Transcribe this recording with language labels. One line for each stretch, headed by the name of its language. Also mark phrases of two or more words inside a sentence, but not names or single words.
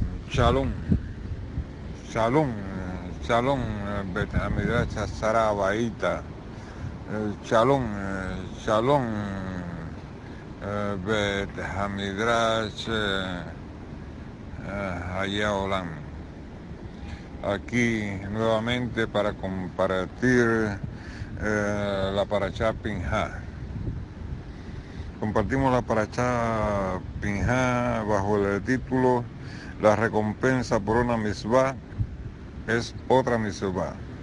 Hebrew: שלום, שלום, שלום, בית המדרש סרבייטה, שלום, שלום, בית המדרש העולם.
Spanish: Aquí nuevamente para compartir la Parashá Pinhá. Compartimos la Parashá Pinhá bajo el título La recompensa por una misvá es otra misvá.